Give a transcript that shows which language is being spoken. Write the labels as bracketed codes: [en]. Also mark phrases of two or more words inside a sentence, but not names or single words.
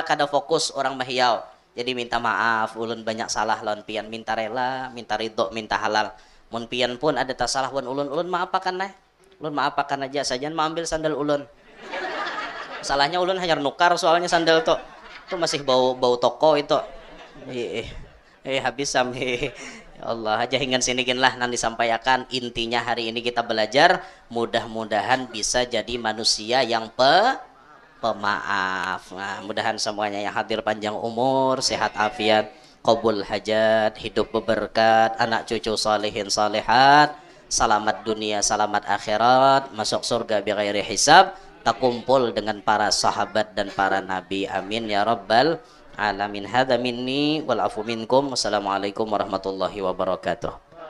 [bjn] kada fokus orang mahiyau jadi minta maaf ulun banyak salah lawan pian minta rela minta ridho minta halal mun pian pun ada tasalah wan ulun maapakan nah ulun maapakan aja saja mengambil sandal ulun salahnya ulun hanya nukar soalnya sandal tuh masih bau toko itu habis sampai Ya Allah, [id] aja hingga sini lah nanti sampaikan intinya hari ini kita belajar mudah-mudahan bisa jadi manusia yang pemaaf. Nah, mudahan semuanya yang hadir panjang umur, sehat afiat, qabul hajat, hidup berberkat, anak cucu salihin salihat, selamat dunia, selamat akhirat, masuk surga [ar] بغير حساب, [id] tak kumpul dengan para sahabat dan para nabi. [ar] آمين يا رب العالمين. هذا مني والعفو منكم. والسلام عليكم ورحمة الله وبركاته.